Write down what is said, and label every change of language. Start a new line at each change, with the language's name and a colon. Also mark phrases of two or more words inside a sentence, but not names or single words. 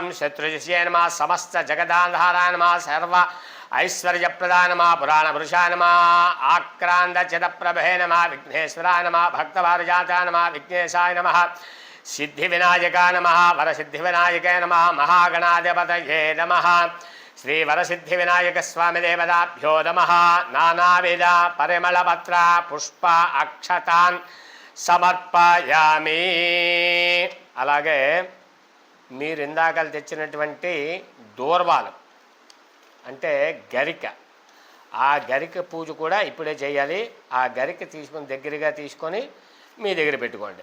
Sanskrit: शत्रुजिष्ये नमः समस्त जगदाधाराय नमः सर्व ऐश्वर्यप्रदाय नमः पुराणपुरुषाय नमः आक्रान्तचिदप्रभे नमः विघ्नेश्वराय नमः भक्तवारजाताय नमः विघ्नेशाय नमः सिद्धिविनायकाय नमः वरसिद्धिविनायकाय नमः महागणाधिपतये नमः श्री वरसिद्धिविनायक स्वामी देवताभ्यो नमः नानाविध परिमलपत्र पुष्प अक्षतान् సమర్పయామి.
Telugu: అలాగే మీరు ఇందాకలు తెచ్చినటువంటి దూర్వాలు అంటే గరిక, ఆ గరిక పూజ కూడా ఇప్పుడే చేయాలి. ఆ గరిక తీసుకొని దగ్గరగా తీసుకొని మీ దగ్గర పెట్టుకోండి.